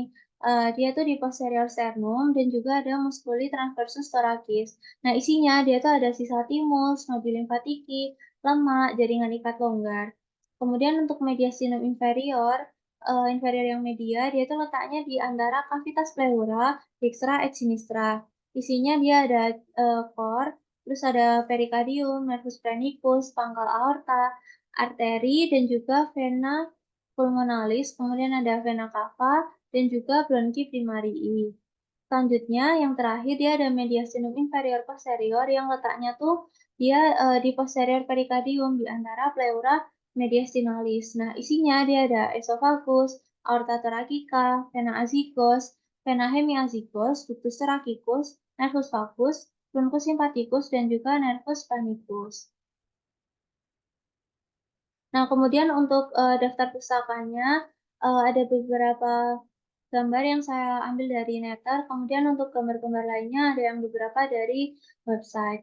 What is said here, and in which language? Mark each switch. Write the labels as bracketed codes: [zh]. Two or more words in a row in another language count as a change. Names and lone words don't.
[id] Dia tuh di posterior sternum dan juga ada [la] musculi transversus thoracis. [id] Nah, isinya dia tuh ada sisa timus, [la] nodi limfatiki, [id] lemak, jaringan ikat longgar. Kemudian untuk [la] mediastinum inferior, [id] inferior yang media, dia tuh letaknya di antara cavitas pleura, [la] dextra et sinistra. [id] Isinya dia ada core, terus ada perikardium, [la] nervus phreniculus, [id] pangkal aorta, arteri, dan juga [la] vena pulmonalis, [id] kemudian ada [la] vena cava, [id] dan juga [la] bronchi primarii. [id] Selanjutnya, yang terakhir dia ada [la] mediastinum inferior posterior [id] yang letaknya tuh dia di posterior perikardium di antara [la] pleura mediastinalis. [id] Nah, isinya dia ada [la] esophagus, aorta thoracica, vena azygos, vena hemiazygos, ductus thoracicus, nervus vagus, truncus sympathicus, [id] dan juga [la] nervus panicus. [id] Nah, kemudian untuk daftar pustakanya ada beberapa gambar yang saya ambil dari Netter, kemudian untuk gambar-gambar lainnya ada yang beberapa dari website.